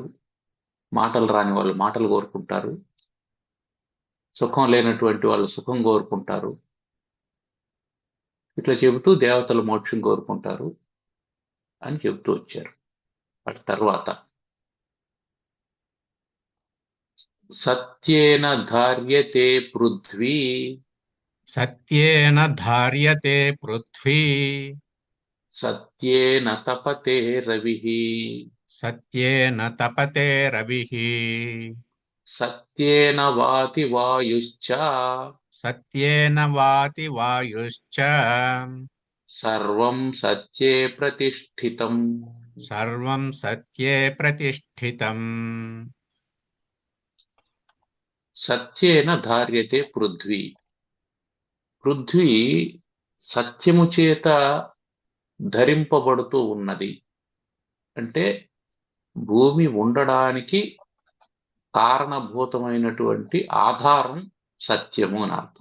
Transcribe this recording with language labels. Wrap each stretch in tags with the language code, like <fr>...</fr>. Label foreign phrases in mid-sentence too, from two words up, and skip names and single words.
<te>మాటలు రాని వాళ్ళు మాటలు కోరుకుంటారు. సుఖం లేనటువంటి వాళ్ళు సుఖం కోరుకుంటారు. ఇట్లా చెబుతూ దేవతలు మోక్షం కోరుకుంటారు అని చెబుతూ వచ్చారు. వాటి తర్వాత</te> <sa>సత్యేన ధార్యతే పృథ్వీ सत्येन धार्यते पृथ्वी సత్యేన తపతే రవిః सत्येन तपते रविः సత్యేన వాతి వాయుశ్చ सत्येन वाति वायुश्च సర్వం సత్యే ప్రతిష్ఠితం. सर्वं सत्ये प्रतिष्ठितम्। సత్యేన ధార్యతే పృథ్వీ.</sa> <te>పృథ్వీ సత్యము చేత ధరింపబడుతూ ఉన్నది. అంటే భూమి ఉండడానికి కారణభూతమైనటువంటి ఆధారం సత్యము అని అర్థం.</te>